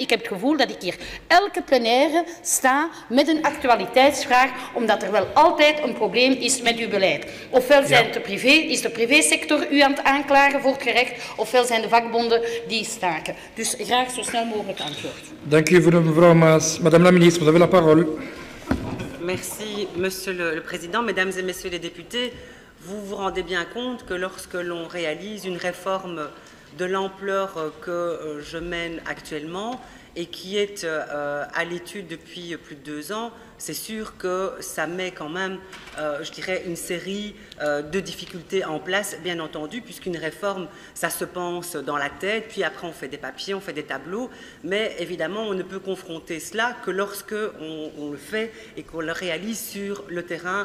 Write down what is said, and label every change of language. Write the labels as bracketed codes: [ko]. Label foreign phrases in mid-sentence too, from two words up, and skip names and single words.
[nl] Ik heb het gevoel dat ik hier elke plenaire sta met een actualiteitsvraag, omdat er wel altijd een probleem is met uw beleid. Ofwel is de privésector u aan het aanklagen voor het gerecht, ofwel zijn de vakbonden die staken. Dus graag zo snel mogelijk antwoord. Dank u voor mevrouw Maas. [fr] Madame la ministre, vous avez la parole. Merci, Monsieur le Président. Mesdames et Messieurs les députés, vous vous rendez bien compte que lorsque l'on réalise une réforme de l'ampleur que je mène actuellement et qui est à l'étude depuis plus de 2 ans, c'est sûr que ça met quand même, je dirais, une série de difficultés en place, bien entendu, puisqu'une réforme, ça se pense dans la tête, puis après on fait des papiers, on fait des tableaux, mais évidemment on ne peut confronter cela que lorsque on le fait et qu'on le réalise sur le terrain.